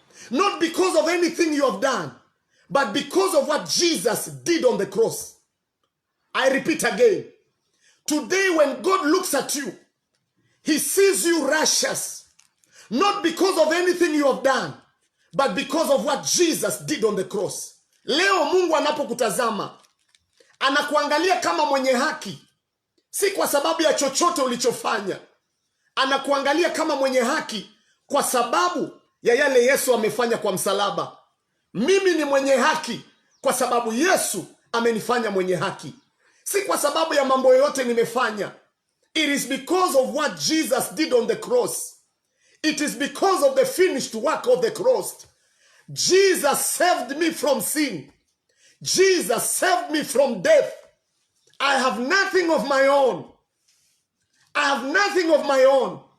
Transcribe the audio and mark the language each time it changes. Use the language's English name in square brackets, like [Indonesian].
[English] Not because of anything you have done, but because of what Jesus did on the cross. I repeat again. Today when God looks at you, he sees you righteous. Not because of anything you have done, but because of what Jesus did on the cross. [Swahili] Leo Mungu anapokutazama, anakuangalia kama mwenye haki. Si kwa sababu ya chochote ulichofanya. Anakuangalia kama mwenye haki kwa sababu ya yale Yesu amefanya kwa msalaba. Mimi ni mwenye haki kwa sababu Yesu amenifanya mwenye haki. Si kwa sababu ya mambo yote nimefanya. [English] It is because of what Jesus did on the cross. It is because of the finished work of the cross. Jesus saved me from sin. Jesus saved me from death. I have nothing of my own. I have nothing of my own.